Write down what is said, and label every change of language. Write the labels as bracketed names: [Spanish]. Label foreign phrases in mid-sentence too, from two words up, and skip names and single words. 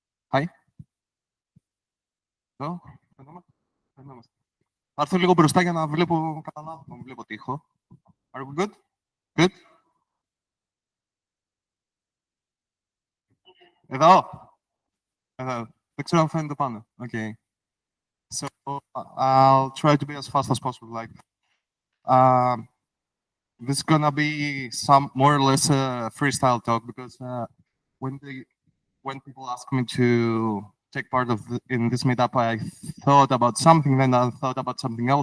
[Greek] Hi. Εδώ. Θα έρθω λίγο μπροστά για να βλέπω καλά, να βλέπω τι έχω. [English] Are we good? Good? [Greek] Εδώ. Εδώ. Δεν ξέρω αν φαίνεται πάνω. [English] Okay. So I'll try to be as fast as possible. Like, this is gonna be some more or less a freestyle talk because when people ask me to take part in this meetup, I thought about something, then I thought about something else.